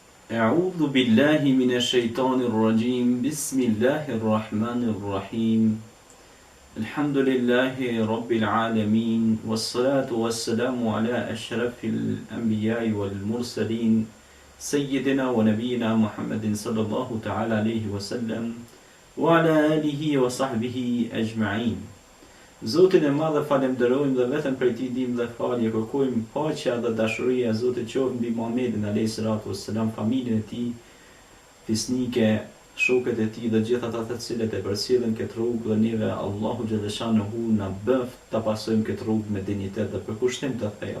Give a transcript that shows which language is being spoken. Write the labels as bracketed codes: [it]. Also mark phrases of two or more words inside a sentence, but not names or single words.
[ar] أعوذ بالله من الشيطان الرجيم بسم الله الرحمن الرحيم الحمد لله رب العالمين والصلاة والسلام على أشرف الأنبياء والمرسلين سيدنا ونبينا محمد صلى الله تعالى عليه وسلم وعلى آله وصحبه أجمعين. [sq] Zotin e madh e falenderojmë dhe vetëm prej tij ndihmë dhe falje kërkojmë, paqja dhe dashuria e Zotit qoftë mbi Muhamedit [ar] عليه الصلاة والسلام, [sq] familjen e tij, fisnike, shokët e tij dhe gjithë ata të cilët e përcjellin këtë rrugë dhe neve [ar] الله جل شأنه [sq] na bëft ta pasojmë këtë rrugë me dinjitet dhe përkushtim të thellë.